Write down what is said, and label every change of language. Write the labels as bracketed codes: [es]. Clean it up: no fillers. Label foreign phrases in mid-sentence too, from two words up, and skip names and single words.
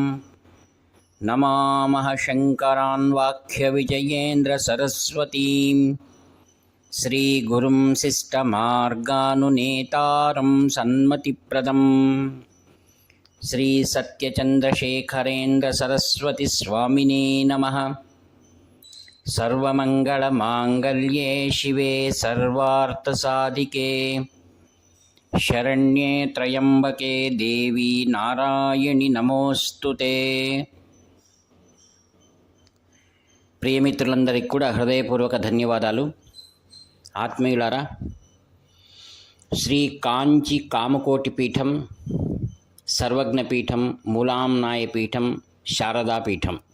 [sa] नमामः शङ्करान् वाक्यविजयेन्द्रसरस्वतीं श्रीगुरुं शिष्टमार्गानुनेतारं सन्मतिप्रदं श्रीसत्यचन्द्रशेखरेन्द्रसरस्वतीस्वामिने नमः। सर्वमङ्गलमाङ्गल्ये शिवे सर्वार्थसाधिके शरण्ये त्र्यम्बके देवी नारायणि नमोऽस्तुते। [te] ప్రియమిత్రులందరికీ కూడా హృదయపూర్వక ధన్యవాదాలు. ఆత్మీయులారా, శ్రీ కాంచి కామకోటి పీఠం, సర్వజ్ఞ పీఠం, మూలాంనాయ పీఠం, శారదాపీఠం